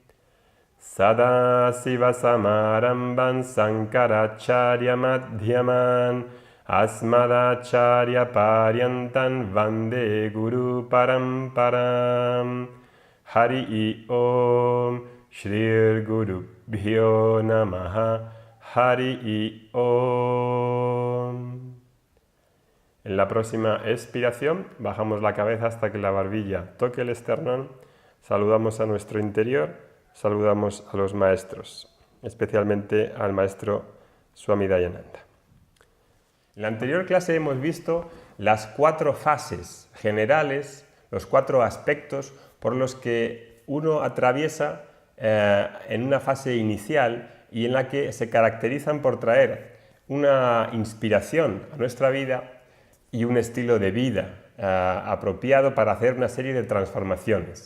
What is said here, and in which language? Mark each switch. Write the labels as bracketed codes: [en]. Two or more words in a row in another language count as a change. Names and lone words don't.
[sa] सदाशिवसमारम्भां शङ्कराचार्य मध्यमां अस्मदाचार्य पर्यन्तां वन्दे गुरु परम्पराम्. हरि ॐ श्री गुरु भ्यो नमः. हरि ॐ. [es] En la próxima expiración bajamos la cabeza hasta que la barbilla toque el esternón, saludamos a nuestro interior, saludamos a los maestros, especialmente al maestro Swami Dayananda. En la anterior clase hemos visto las 4 fases generales, los 4 aspectos por los que uno atraviesa en una fase inicial y en la que se caracterizan por traer una inspiración a nuestra vida y un estilo de vida apropiado para hacer una serie de transformaciones.